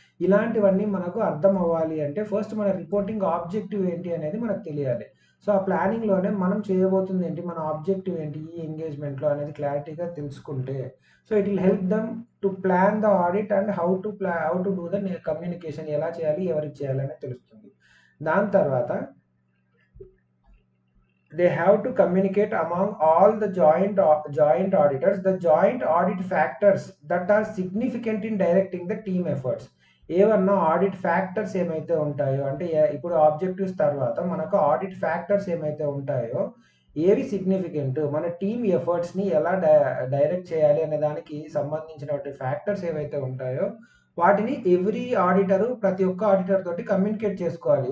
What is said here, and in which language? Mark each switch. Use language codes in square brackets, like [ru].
[te] ఇలాంటివన్నీ మనకు అర్థం అవ్వాలి అంటే ఫస్ట్ మన రిపోర్టింగ్ ఆబ్జెక్టివ్ ఏంటి అనేది మనకు తెలియాలి. సో, ఆ ప్లానింగ్‌లోనే మనం చేయబోతుంది ఏంటి? మన ఆబ్జెక్టివ్ ఏంటి? ఈ ఎంగేజ్‌మెంట్‌లో అనేది క్లారిటీగా తెలుసుకుంటే, so, [en] it will help them to plan the audit and how to do the communication [te] ఎలా చేయాలి? ఎవరికి చేయాలి అనేది తెలుస్తుంది. దాని తర్వాత [en] they have to communicate among all the joint auditors the joint audit factors that are significant in directing the team efforts. [te] ఏవన్నా audit factors ఏమైతే ఉంటాయో అంటే ఇప్పుడు ఆబ్జెక్టివ్స్ తర్వాత మనకు ఆడిట్ ఫ్యాక్టర్స్ ఏమైతే ఉంటాయో ఏవి సిగ్నిఫికెంట్ మన టీమ్ ఎఫర్ట్స్ని ఎలా డైరెక్ట్ చేయాలి అనే దానికి సంబంధించినటువంటి ఫ్యాక్టర్స్ ఏవైతే ఉంటాయో వాటిని ఎవ్రీ ఆడిటరు ప్రతి ఒక్క ఆడిటర్ తోటి కమ్యూనికేట్ చేసుకోవాలి.